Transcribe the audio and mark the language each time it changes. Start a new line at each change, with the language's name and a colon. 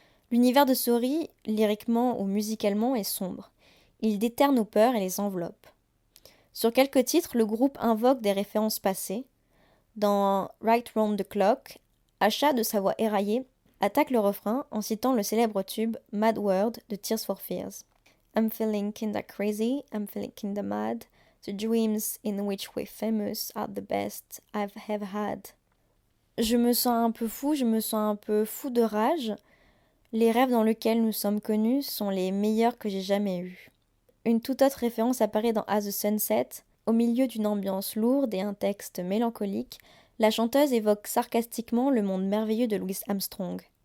French: L'univers de Sorry, lyriquement ou musicalement, est sombre. Il déterre nos peurs et les enveloppe. Sur quelques titres, le groupe invoque des références passées. Dans Right Round the Clock, Asha, de sa voix éraillée, attaque le refrain en citant le célèbre tube Mad World de Tears for Fears.
English: I'm feeling kinda crazy, I'm feeling kinda mad. The dreams in which we're famous are the best I've ever had.
French: Je me sens un peu fou, je me sens un peu fou de rage. Les rêves dans lesquels nous sommes connus sont les meilleurs que j'ai jamais eus. Une toute autre référence apparaît dans As the Sunset. Au milieu d'une ambiance lourde et un texte mélancolique, la chanteuse évoque sarcastiquement le monde merveilleux de Louis Armstrong.